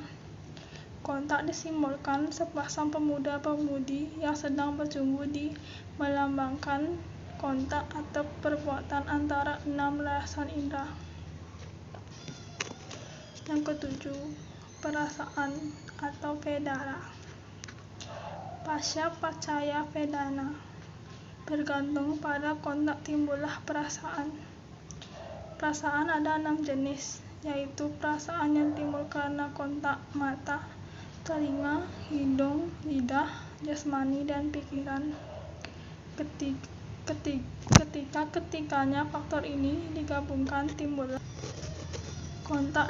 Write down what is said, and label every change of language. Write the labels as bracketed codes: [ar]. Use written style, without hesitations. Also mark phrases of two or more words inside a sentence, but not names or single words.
[id] Kontak disimbolkan sepasang pemuda-pemudi yang sedang berjumpa, melambangkan kontak atau perbuatan antara 6 landasan indera. Yang ketujuh, perasaan atau vedana. [pi] Pasya pacaya vedana. [id] Bergantung pada kontak timbullah perasaan. Perasaan ada 6 jenis, yaitu perasaan yang timbul karena kontak mata, telinga, hidung, lidah, jasmani, dan pikiran. Ketika ketiganya faktor ini digabungkan, timbullah kontak.